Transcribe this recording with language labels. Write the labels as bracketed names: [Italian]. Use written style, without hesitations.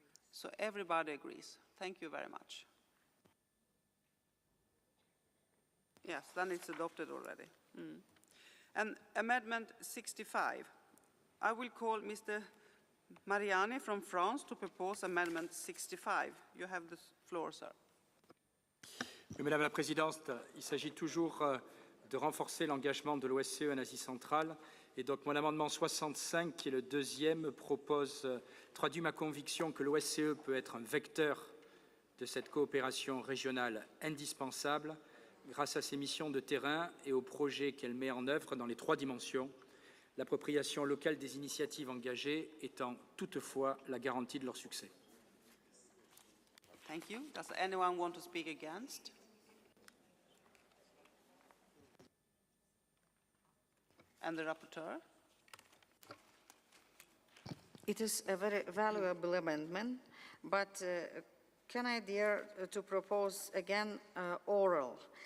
[English] So everybody agrees. Thank you very much. Yes, then it's adopted already. And Amendment 65. I will call Mr. Mariani from France to propose Amendment 65. You have the floor, sir. [French] Oui, Madame la Présidente, il s'agit toujours de renforcer l'engagement de l'OSCE en Asie centrale. Et donc mon amendement 65, qui est le deuxième, traduit ma conviction que l'OSCE peut être un vecteur de cette coopération régionale indispensable grâce à ses missions de terrain et aux projets qu'elle met en œuvre dans les trois dimensions, l'appropriation locale des initiatives engagées étant toutefois la garantie de leur succès. [English] Thank you. Does anyone want to speak against? And the rapporteur? It is a very valuable amendment, but can I dare to propose again oral?